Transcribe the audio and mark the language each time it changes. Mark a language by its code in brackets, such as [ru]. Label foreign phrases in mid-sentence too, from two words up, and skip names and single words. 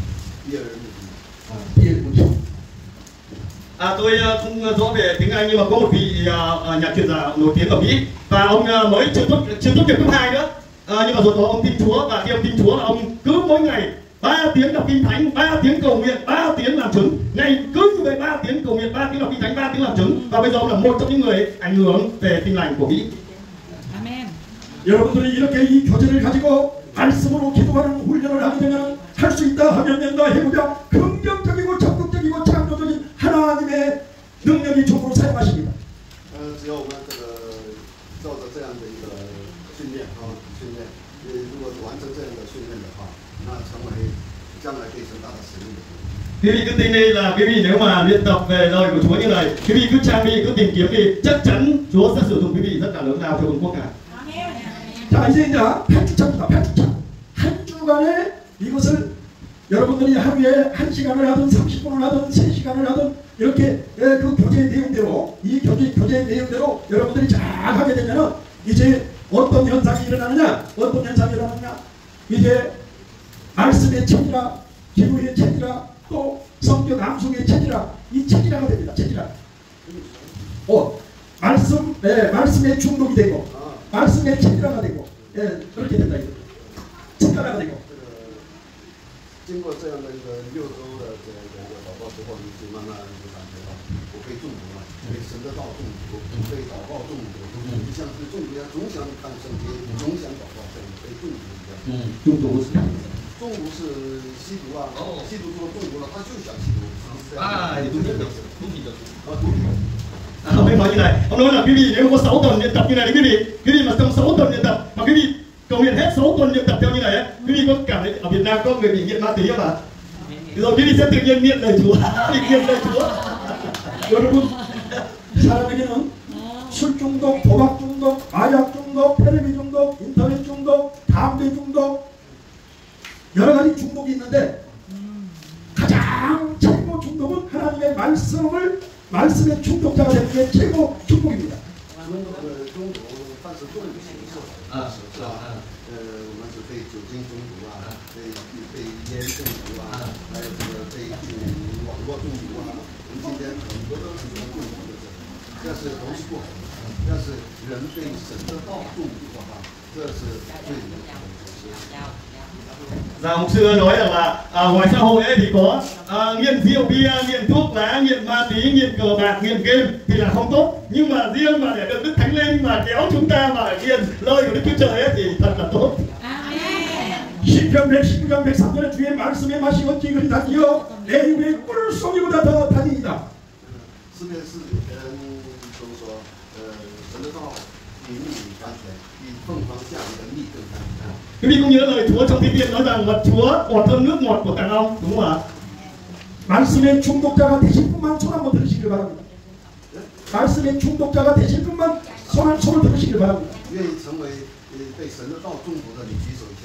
[zh] 毕业目的毕业目的。 [vi] Tôi không rõ về tiếng Anh nhưng mà có một vị nhà truyền giáo nổi tiếng ở Mỹ và ông mới chưa tốt nghiệp cấp 2 nữa, nhưng mà rồi đó ông tin Chúa, và khi ông tin Chúa là ông cứ mỗi ngày 3 tiếng đọc kinh thánh, 3 tiếng cầu nguyện, 3 tiếng làm chứng, ngày cứ như vậy 3 tiếng cầu nguyện, 3 tiếng đọc kinh thánh, 3 tiếng tiếng làm chứng và bây giờ ông là một trong những người ảnh hưởng về tin lành của Mỹ. [ko] 아멘. 여러분들이 이렇게 이 교제를 가지고 말씀으로 기도하는 훈련을 하게 되면 할 수 있다 하면 된다 해보자 긍정적이고 적극적이고 창조적인 하나님의 능력이 종으로 사용하십니다. [zh] 只要我们这个照着这样的一个训练训练，如果完成这样的训练的话，那成为将来可以成大的使命的。 [vi] Quý vị cứ tin đi là quý vị nếu mà luyện tập về lời của Chúa như này, quý vị cứ trang bị, cứ tìm kiếm thì chắc chắn Chúa sẽ sử dụng quý vị rất là lớn lao cho vương quốc Ngài. [ko] 자 이제 8주차입니다. 8주차. 한 주간에 이것을 여러분들이 하루에 1시간을 하든 30분을 하든 3시간을 하든 이렇게 그 교제의 내용대로 이 교제의 내용대로 여러분들이 잘 하게 되면은 이제 어떤 현상이 일어나느냐 이제 말씀의 체질화 기도의 체질화 또 성경 암송의 체질화 이 체질화가 됩니다. 체질화. 말씀의 중독이 되고 말씀의 체질화가 되고 그렇게 된다 이거. 체질화가 되고. [zh] 经过这样的一个6周的这个祷告之后，你就慢慢就感觉到我被中毒了，被神的道中毒，被祷告中毒，就像是中毒一样，总想看圣经，总想祷告，像被中毒一样。中毒是中毒是吸毒啊，吸毒中毒了，他就想吸毒。毒品的 [vi] ông ấy nói như này, ông nói là quý vị nếu có 6 tuần luyện tập như này, quý vị mà trong 6 tuần luyện tập mà quý vị cầu nguyện hết 6 tuần luyện tập theo như này ấy, quý vị có cảm thấy ở Việt Nam có người bị nghiện ma túy không ạ? Rồi quý vị sẽ tự nhiên nghiện lời Chúa, bị nghiện lời Chúa. [ko] 여러분 사람에게는 술 중독, 도박 중독, 마약 중독, 텔레비 중독, 인터넷 중독, 담배 중독 여러 가지 중독이 있는데 가장 최고 중독은 하나님의 말씀의 중독자가 되는 게 최고 축복입니다. [zh] 中毒，但是中毒形式是吧？我们是被酒精中毒啊，被烟中毒啊，还有这个被网络中毒啊。我们今天很多都是中毒的，这是都是不好的。但是人被神的道中毒的话，这是最严重的。 [vi] Và ông xưa nói rằng là ngoài xã hội ấy thì có nghiện rượu bia, nghiện thuốc lá, nghiện ma túy, nghiện cờ bạc, nghiện game thì là không tốt. Nhưng mà riêng mà để được Đức Thánh Linh mà kéo chúng ta mà nghiện lời của Đức Chúa Trời ấy thì thật là tốt. [ko] 시편 119장 103절에 주의 말씀의 맛이 어찌 그리 단지요 내 입의 꿀송이보다 더 단이다. [zh] 诗篇49篇都说，神的道比蜜甘甜，比凤凰下里的蜜更甘甜。 [vi] Quý vị cũng nhớ lời Chúa trong Thi Thiên nói rằng mật Chúa ngọt hơn nước ngọt của đàn ông, đúng không ạ? [ko] 말씀의 중독자가 되실 분만 손 한번 들으시길 바랍니다. 말씀의 중독자가 되실 분만 손을 들으시길 바랍니다. [zh] 愿意成为被神的道中毒的，你举手一下。